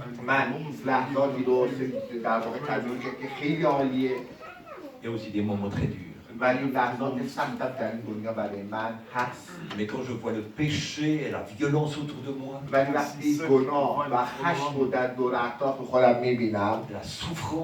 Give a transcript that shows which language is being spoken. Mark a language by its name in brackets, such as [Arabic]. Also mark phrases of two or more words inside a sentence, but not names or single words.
[Persian] من لحظاتی رو در واقع تجربه کردم که خیلی عالیه. [French] Il y a aussi des moments très durs. [Persian] ولی لحظات سخت در این دنیا برای من هست. [French] Mais quand je vois le péché et la violence autour de moi, [Persian] ولی وقتی گناه و خشم رو در دور اطراف خودم میبینم، [French] la souffrance